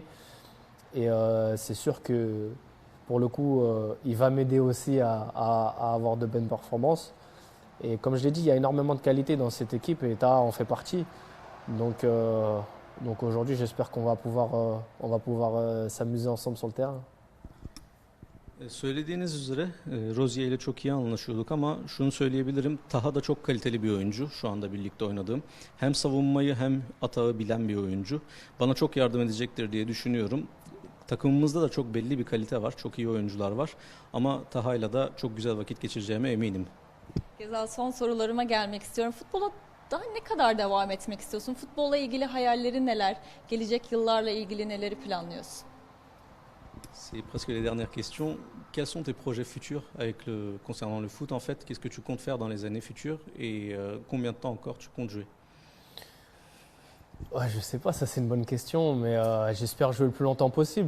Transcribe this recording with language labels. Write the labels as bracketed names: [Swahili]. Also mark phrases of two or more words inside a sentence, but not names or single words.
[French] Et c'est sûr que pour le coup, il va m'aider aussi à avoir de bonnes performances. Et comme je l'ai dit, il y a énormément de qualité dans cette équipe et Taha en fait partie. Donc aujourd'hui, j'espère qu'on va pouvoir s'amuser ensemble sur le terrain. [Turkish] Söylediğiniz üzere Rozier ile çok iyi anlaşıyorduk ama şunu söyleyebilirim. Taha da çok kaliteli bir oyuncu şu anda birlikte oynadığım. Hem savunmayı hem atağı bilen bir oyuncu. Bana çok yardım edecektir diye düşünüyorum. Takımımızda da çok belli bir kalite var. Çok iyi oyuncular var. Ama Taha'yla da çok güzel vakit geçireceğime eminim. Gezal, son sorularıma gelmek istiyorum. Futbola daha ne kadar devam etmek istiyorsun? Futbolla ilgili hayallerin neler? Gelecek yıllarla ilgili neleri planlıyorsun? [French] C'est presque les dernières questions. Quels sont tes projets futurs concernant le foot en fait? Qu'est-ce que tu comptes faire dans les années futures et combien de temps encore tu comptes jouer? Ouais, je sais pas, ça c'est une bonne question, mais j'espère jouer le plus longtemps possible.